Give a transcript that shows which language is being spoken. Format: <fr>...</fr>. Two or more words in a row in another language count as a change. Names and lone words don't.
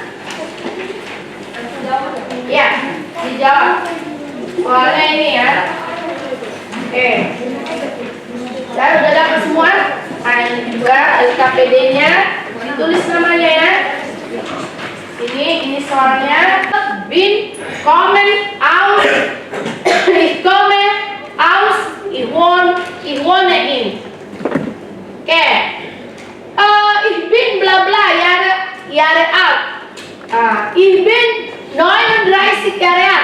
<id>Ya, dijawab. Soalnya ini ya. Oke. Dan udah dapat semua? Nah, ini juga LKPD-nya. Ditulis namanya ya. Ini soalnya</id> <de>bin kommen aus ich komme aus ich wohne in.</de> <id>Oke.</id> <de>Ich bin bla bla Jahre alt. Ich bin 39 Jahre alt.</de>